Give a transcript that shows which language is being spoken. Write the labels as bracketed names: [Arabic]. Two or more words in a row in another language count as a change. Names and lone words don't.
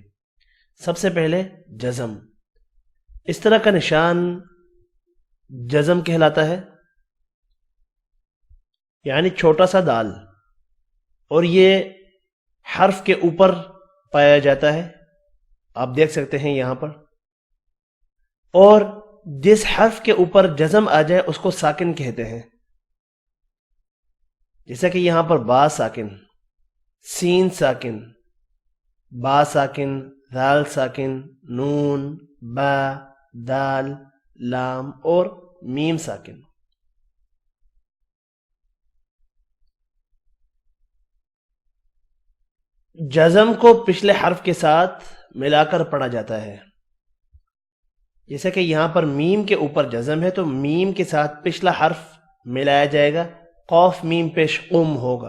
[Urdu] سب سے پہلے جزم، اس طرح کا نشان جزم کہلاتا ہے، یعنی چھوٹا سا دال، اور یہ حرف کے اوپر پایا جاتا ہے، آپ دیکھ سکتے ہیں یہاں پر، اور جس حرف کے اوپر جزم آ جائے اس کو ساکن کہتے ہیں، جیسا کہ یہاں پر با ساکن، سین ساکن، با ساکن، دال ساکن، نون، با، دال، لام اور میم ساکن۔ جزم کو پچھلے حرف کے ساتھ ملا کر پڑھا جاتا ہے، جیسا کہ یہاں پر میم کے اوپر جزم ہے تو میم کے ساتھ پچھلا حرف ملایا جائے گا، قاف میم پیش قم ہوگا۔